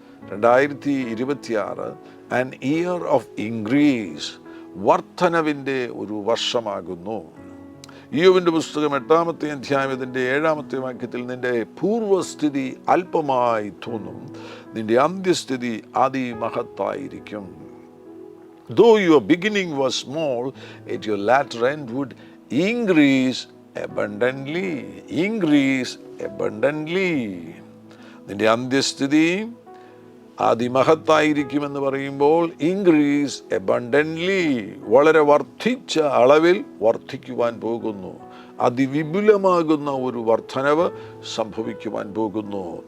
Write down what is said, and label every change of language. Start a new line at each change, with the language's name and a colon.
English: 2026 an year of increase.
Malayalam: വർധനവിൻ്റെ ഒരു വർഷമാകുന്നു. ഇയ്യോബിൻ്റെ പുസ്തകം 8-ാമത്തെ അധ്യായം 7-ാമത്തെ വാക്യത്തിൽ, നിന്റെ പൂർവസ്ഥിതി അല്പമായി തോന്നും, നിന്റെ അന്ത്യസ്ഥിതി അതിമഹത്തായിരിക്കും.
English: Though your beginning was small, at your latter end would increase abundantly. Increase abundantly.
Malayalam: നിന്റെ അന്ത്യസ്ഥിതി അതിമഹത്തായിരിക്കുമെന്ന് പറയുമ്പോൾ
English: increase abundantly,
Malayalam: വളരെ വർദ്ധിച്ച അളവിൽ വർദ്ധിക്കുവാൻ പോകുന്നു. അതിവിപുലമാകുന്ന ഒരു വർധനവ് സംഭവിക്കുവാൻ പോകുന്നു.